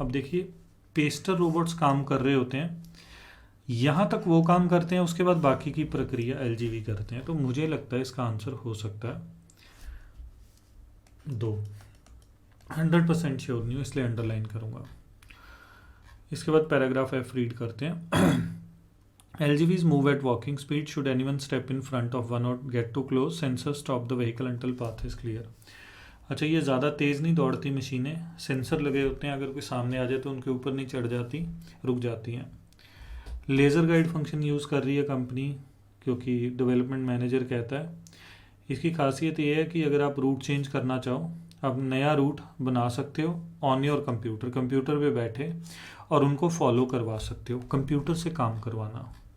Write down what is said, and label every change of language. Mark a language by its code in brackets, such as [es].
[hi] अब देखिए, Pasteur robots काम कर रहे होते हैं, यहाँ तक वो काम करते हैं, उसके बाद बाकी की प्रक्रिया LGV करते हैं। तो मुझे लगता है इसका आंसर हो सकता है 2। 100% श्योर नहीं हूँ इसलिए अंडरलाइन करूँगा। इसके बाद पैराग्राफ F रीड करते हैं। [en] LGVs move at walking speed. Should anyone step in front of one or get too close, sensors stop the vehicle until path is clear. [hi] अच्छा, ये ज़्यादा तेज़ नहीं दौड़ती मशीनें, सेंसर लगे होते हैं, अगर कोई सामने आ जाए तो उनके ऊपर नहीं चढ़ जाती, रुक जाती हैं। लेज़र गाइड फंक्शन यूज़ कर रही है कंपनी, क्योंकि डेवलपमेंट मैनेजर कहता है। इसकी खासियत ये है कि अगर आप रूट चेंज करना चाहो, आप नया रूट बना सकते हो [en] on your computer, [hi] कंप्यूटर पे बैठे, और उनको फॉलो करवा सकते हो, कंप्यूटर से काम करवाना।